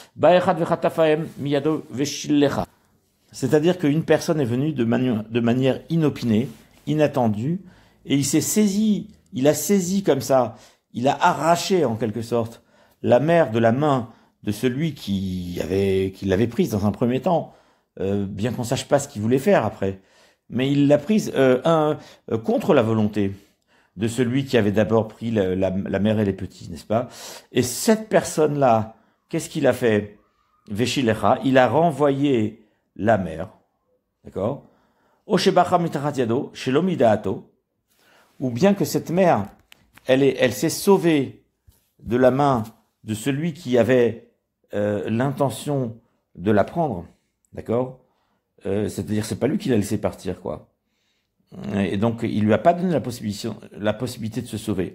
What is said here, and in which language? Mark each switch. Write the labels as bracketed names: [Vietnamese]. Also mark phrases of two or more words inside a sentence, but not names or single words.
[French] C'est-à-dire qu'une personne est venue de manière inopinée, inattendue, et il a saisi comme ça, il a arraché en quelque sorte la mère de la main de celui qui l'avait prise dans un premier temps, bien qu'on sache pas ce qu'il voulait faire après. Mais il l'a prise contre la volonté de celui qui avait d'abord pris la mère et les petits, n'est-ce pas? Et cette personne-là, qu'est-ce qu'il a fait? Veshilecha, il a renvoyé la mère, d'accord? [Hebrew] או שברחה מתחת ידו, שלא מדעתו, [French] ou bien que cette mère, elle s'est sauvée de la main de celui qui avait l'intention de la prendre, d'accord? C'est-à-dire, c'est pas lui qui l'a laissé partir, quoi. Et donc, il lui a pas donné la possibilité de se sauver.